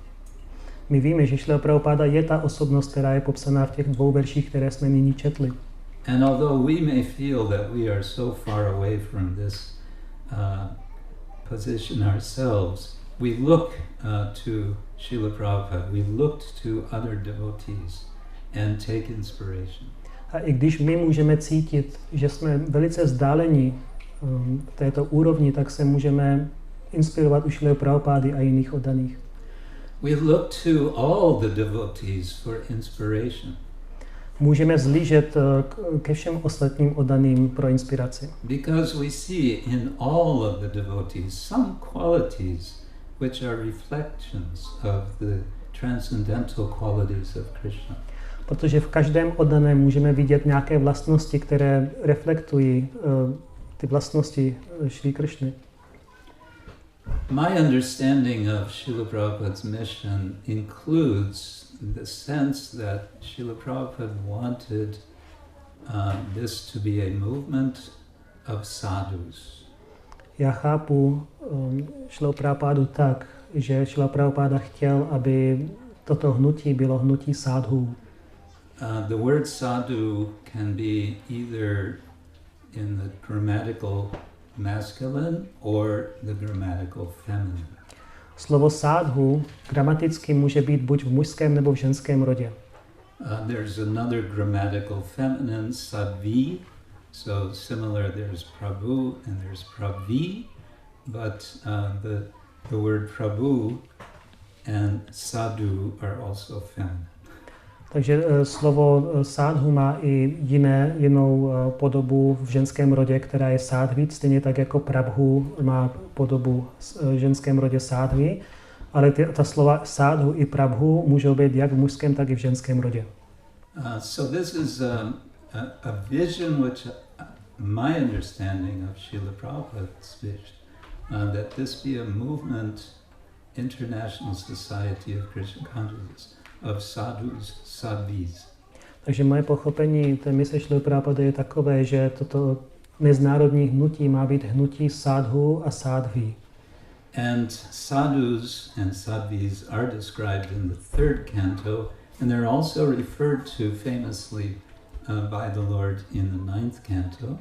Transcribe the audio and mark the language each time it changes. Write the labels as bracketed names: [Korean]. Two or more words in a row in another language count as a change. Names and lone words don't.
[Czech] My víme, že Šrila Prabhupáda je ta osobnost, která je popsaná v těch 2 verších, které jsme nyní četli. [English] And although we may feel that we are so far away from this position ourselves, we look to Srila Prabhupada, we looked to other devotees and take inspiration. [Czech] A i když my můžeme cítit, že jsme velice vzdáleni této úrovni, tak se můžeme inspirovat u Šrily Prabhupády a jiných oddaných. [English] We look to all the devotees for inspiration. [Czech] Můžeme vzlížet ke všem ostatním oddaným pro inspiraci. [English] Because we see in all of the devotees some qualities which are reflections of the transcendental qualities of Krishna. [Czech] Protože v každém oddaném můžeme vidět nějaké vlastnosti, které reflektují ty vlastnosti Šrí Kršny. [English] My understanding of Srila Prabhupada's mission includes the sense that Srila Prabhupada wanted this to be a movement of sadhus. [Czech] Já chápu Šrilu Prabhupádu tak, že Šrila Prabhupáda chtěl, aby toto hnutí bylo hnutí sádhů. [English] The word sadhu can be either in the grammatical masculine or the grammatical feminine. [Czech] Slovo sádhu gramaticky může být buď v mužském nebo v ženském rodě. [English] There's another grammatical feminine, sadvi. So similar, there's Prabhu and there's Pravi, but the word Prabhu and sadhu are also feminine. [Czech] Takže slovo sádhu má i jinou podobu v ženském rodě, která je sádví, stejně tak jako prabhu má podobu v ženském rodě sádví, ale ta slova sádhu i prabhu můžou být jak v mužském, tak i v ženském rodě. [English] So this is a vision which my understanding of Srila Prabhupada's vision, that this be a movement, international society of Krishna consciousness, of sadhus, sadhvis. [Czech] Takže moje pochopení té mise Šrily Prabhupády je takové, že toto mezinárodní hnutí má být hnutí sádhu a sádví. [English] And sadhus and sadhvis are described in the third canto, and they're also referred to famously by the Lord in the ninth canto.